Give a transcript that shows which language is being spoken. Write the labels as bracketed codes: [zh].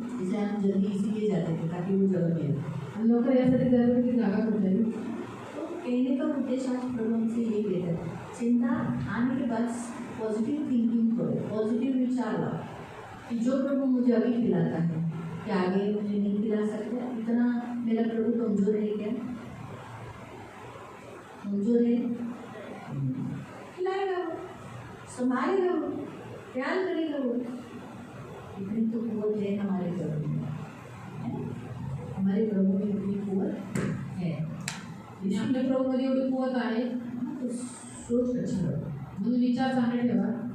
[hi] जैसे हम जल्दी इसीलिए जाते थे ताकि वो जगह मिले। [mr] आणि लोक यासाठी जातात की जागा कुठे। [hi] तो कहने का उद्देश्य आज प्रभु हमसे ये कहता है, चिंता आने के बाद पॉजिटिव थिंकिंग करो, पॉजिटिव विचार लाओ कि जो प्रभु मुझे अभी खिलाता है क्या आगे मुझे नहीं खिला सकता। इतना मेरा प्रभु कमज़ोर है क्या? कमज़ोर है? खिलाएगा वो, संभालेगा वो, प्यार करेगा वो। इतनी तो कुवत है हमारे प्रभु में, है ना? हमारे प्रभु में इतनी कुवत है। [mr] आणि आपल्या प्रभूमध्ये एवढी कुवत आहे, [hi] तो सोच अच्छा रहो, [mr] म्हणून विचार चांगले ठेवा।